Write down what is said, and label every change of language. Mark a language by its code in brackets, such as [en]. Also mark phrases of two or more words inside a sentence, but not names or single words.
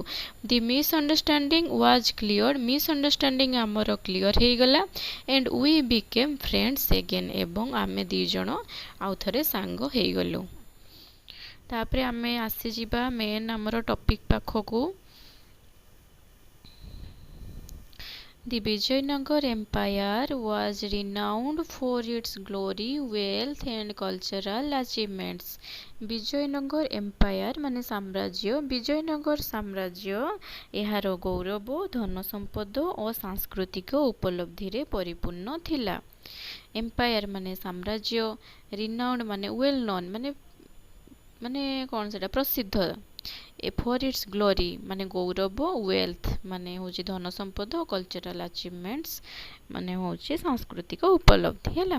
[en] The misunderstanding was cleared. [or] ମିସ୍ଅଣ୍ଡରଷ୍ଟାଣ୍ଡିଂ ଆମର କ୍ଲିୟର୍ ହେଇଗଲା। [en] And we became friends again. [or] ଏବଂ ଆମେ ଦୁଇ ଜଣ ଆଉ ଥରେ ସାଙ୍ଗ ହେଇଗଲୁ। ତାପରେ ଆମେ ଆସିଯିବା ମେନ୍ ଆମର ଟପିକ୍ ପାଖକୁ। [en] The Vijayanagar Empire was renowned for its glory, wealth and cultural achievements. [or] ବିଜୟନଗର ଏମ୍ପାୟାର ମାନେ ସାମ୍ରାଜ୍ୟ, ବିଜୟନଗର ସାମ୍ରାଜ୍ୟ ଏହାର ଗୌରବ, ଧନ ସମ୍ପଦ ଓ ସାଂସ୍କୃତିକ ଉପଲବ୍ଧିରେ ପରିପୂର୍ଣ୍ଣ ଥିଲା। ଏମ୍ପାୟାର ମାନେ ସାମ୍ରାଜ୍ୟ, ରିନାଉଣ୍ଡ ମାନେ [en] well known [or] ମାନେ କ'ଣ ସେଟା ପ୍ରସିଦ୍ଧ, [en] for its glory [or] ମାନେ ଗୌରବ, ୱେଲ୍ଥ ମାନେ ହେଉଛି ଧନ ସମ୍ପଦ, [en] cultural achievements [or] ମାନେ ହେଉଛି ସାଂସ୍କୃତିକ ଉପଲବ୍ଧି ହେଲା।